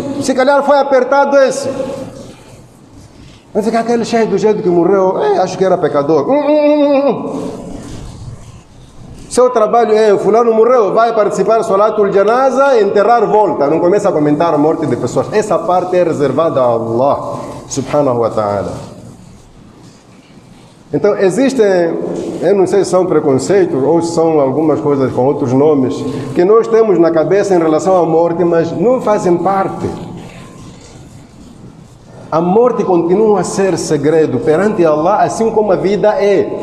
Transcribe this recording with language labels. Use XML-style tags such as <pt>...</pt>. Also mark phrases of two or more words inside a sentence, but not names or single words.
<pt>Se calhar foi apertado esse. Vai ficar aquele cheio do jeito que morreu. Acho que era pecador. Seu trabalho é, fulano morreu, vai participar do</pt> <ar>صلاة الجنازة,</ar> <pt>enterrar, volta. Não começa a comentar a morte de pessoas. Essa parte é reservada a Allah,</pt> <ar>سبحانه وتعالى.</ar> <pt>Então, existem, eu não sei se são preconceitos ou se são algumas coisas com outros nomes, que nós temos na cabeça em relação à morte, mas não fazem parte. A morte continua a ser segredo perante Allah, assim como a vida é.</pt>